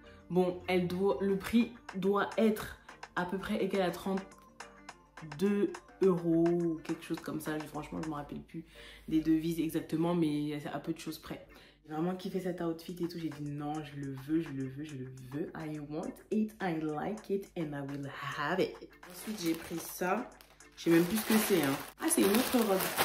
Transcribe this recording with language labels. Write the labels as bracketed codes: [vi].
[fr] Bon, le prix doit être à peu près égal à 32 €, quelque chose comme ça. Franchement, je ne me rappelle plus des devises exactement, mais c'est à peu de choses près. J'ai vraiment kiffé cet outfit et tout. J'ai dit non, je le veux, je le veux, je le veux. [en] I want it, I like it and I will have it. [fr] Ensuite, j'ai pris ça. Je sais même plus ce que c'est, hein. Ah, c'est une autre robe.